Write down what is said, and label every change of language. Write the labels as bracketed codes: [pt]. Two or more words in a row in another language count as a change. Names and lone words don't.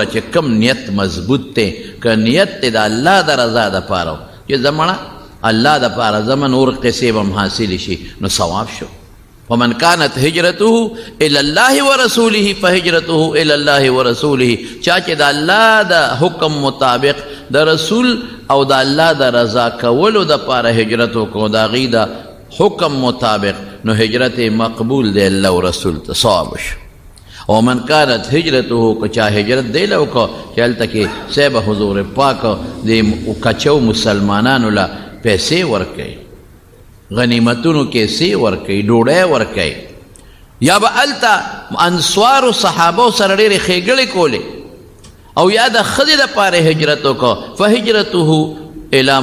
[ps] چې کم نیت مضبوط دی که نیت دی د الله د رضا دپاره چې زمړه الله دپاره زمه نور قصې به هم حاصلې شي نو ثواب شو [ar] ومن كانت هجرته الى الله ورسوله فهجرته الى الله ورسوله [ps] چا چې د الله د حکم مطابق د رسول او د الله د رضا کولو دپاره هجرت وکړو د هغې د حکم مطابق نو هجرت مقبول دی الله او رسول ته ثواب شو [ar] ومن كانت هجرته [ps] که چا هجرت دی له وکړو چې هلته کې صاحب حضور پاک د کچو مسلمانانو له پیسې ورکوي غنیمتونو کې سی ورکوي ډوډۍ ورکوي یا به هلته انصارو صحابو سره ډېرې ښېګړې کولې او یا د ښځې دپاره هجرت وکړه [ar] فهجرته الی